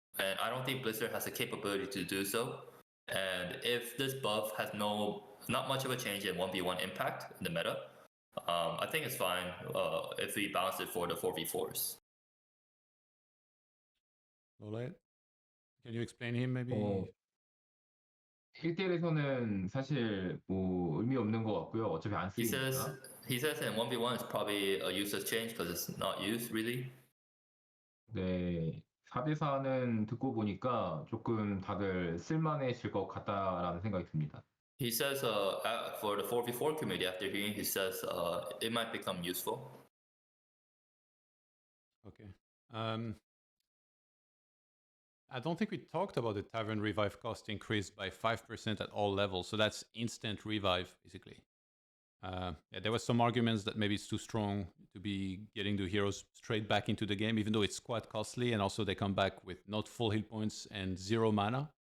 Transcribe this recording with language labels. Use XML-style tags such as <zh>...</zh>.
<en>And I don't think Blizzard has the capability to do so. And if this buff has not much of a change in 1v1 impact in the meta, I think it's fine if we balance it for the 4v4s. LawLiet, can you explain him maybe?</en> <ko>1대1에서는 사실 뭐 의미 없는 것 같고요. 어차피 안</ko> <en>He</en> <ko>쓰니까.</ko> <en>says in 1v1 it's probably a useless change because it's not used really.</en> <ko>네, 4대4는 듣고 보니까 조금 다들 쓸만해질 것 같다라는 생각이 듭니다.</ko> <en>He says for the 4v4 community, after hearing, he says it might become useful. Okay. I don't think we talked about the Tavern Revive cost increase by 5% at all levels. So that's instant revive, basically. There were some arguments that maybe it's too strong to be getting the heroes straight back into the game, even though it's quite costly, and also they come back with not full hit points and 0 mana.</en>